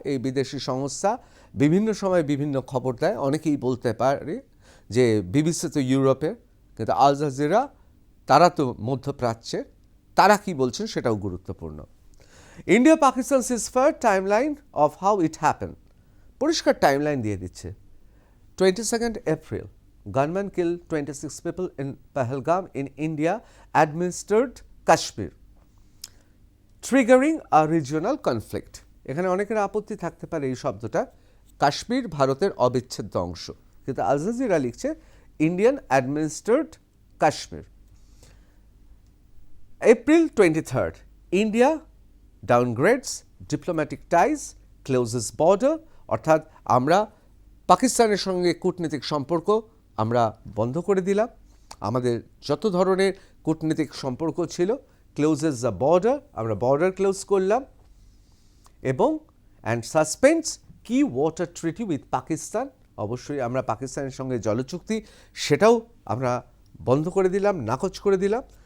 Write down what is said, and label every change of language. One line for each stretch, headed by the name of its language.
Bangla: এই বিদেশি সংস্থা বিভিন্ন সময় বিভিন্ন খবর দেয়। অনেকেই বলতে পারে যে বিবিসি তো ইউরোপের, কিন্তু আল জাজিরা তারা তো মধ্যপ্রাচ্যের। তারা কি বলছেন সেটাও গুরুত্বপূর্ণ।
English: India Pakistan ceasefire timeline of how it happen,
Bangla: পরিষ্কার টাইমলাইন দিয়ে দিচ্ছে।
English: 22nd April, gunmen killed 26 people in Pahalgam in India administered Kashmir, triggering a regional conflict.
Bangla: এখানে অনেকের আপত্তি থাকতে পারে এই শব্দটা, কাশ্মীর ভারতের অবিচ্ছেদ্য অংশ, কিন্তু আল জাজিরা লিখছে Indian অ্যাডমিনিস্ট্রেড Kashmir.
English: April 23rd, India downgrades diplomatic ties, closes border,
Bangla: অর্থাৎ আমরা পাকিস্তানের সঙ্গে কূটনৈতিক সম্পর্ক আমরা বন্ধ করে দিলাম, আমাদের যত ধরনের কূটনৈতিক সম্পর্ক ছিল,
English: closes the border,
Bangla: আমরা বর্ডার ক্লোজ করলাম, এবং
English: and suspends কি water treaty with Pakistan,
Bangla: অবশ্যই আমরা পাকিস্তানের সঙ্গে জলচুক্তি সেটাও আমরা বন্ধ করে দিলাম, নাকচ করে দিলাম।